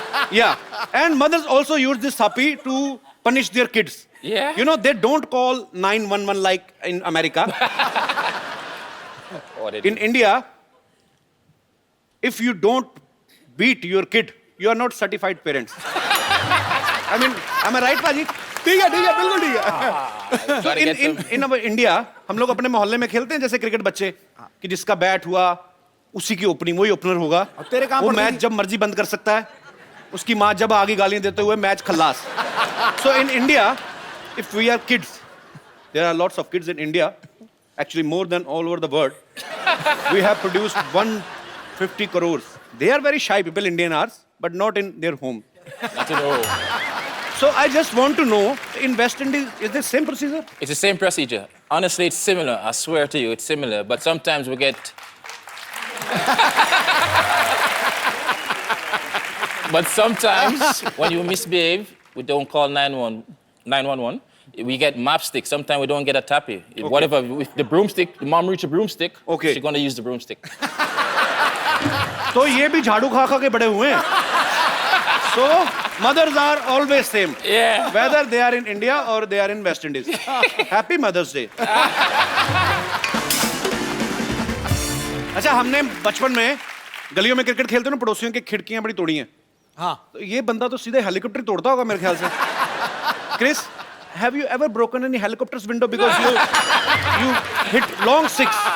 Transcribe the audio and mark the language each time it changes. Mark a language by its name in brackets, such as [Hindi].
[English] Yeah, and mothers also use this thapi to punish their kids. Yeah. You know, they don't call 911 like in America. In India, if you don't beat your kid, you are not certified parents. I mean, am I right, Paji? [Hindi] ठीक है बिल्कुल ठीक है. [English] So in our India, [Hindi] हम लोग अपने मोहल्ले में खेलते हैं जैसे क्रिकेट बच्चे कि जिसका बैट हुआ उसी की ओपनिंग वही ओपनर होगा. तेरे काम वो पर मैच जब मर्जी बंद कर सकता है. उसकी माँ जब आगे गालियां देते हुए match Khallas. [English] So in India, if we are kids, there are lots of kids in India, actually more than all over the world. We have produced 150 crores. They are very shy people, Indian are, but not in their home. Not to know. So I just want to know, in West Indies, is the same procedure? It's the same procedure. Honestly, it's similar. I swear to you, it's similar. But sometimes we get. But sometimes when you misbehave, we don't call 911. We get mapstick. Sometimes we don't get a tappy. Whatever, with the broomstick, the mom reach a broomstick. Okay. She's gonna use the broomstick. [Hindi] तो ये भी झाड़ू खा के बड़े हुए हैं. [English] So mothers are always same. Yeah. Whether they are in India or they are in West Indies. Happy Mother's Day. [Hindi] अच्छा, हमने बचपन में गलियों में क्रिकेट खेलते ना, पड़ोसियों की खिड़कियां बड़ी तोड़ी हैं. हाँ. तो ये बंदा तो सीधे हेलीकॉप्टर तोड़ता होगा मेरे ख्याल से. [English] Chris, have you ever broken any helicopter's window because you hit long six?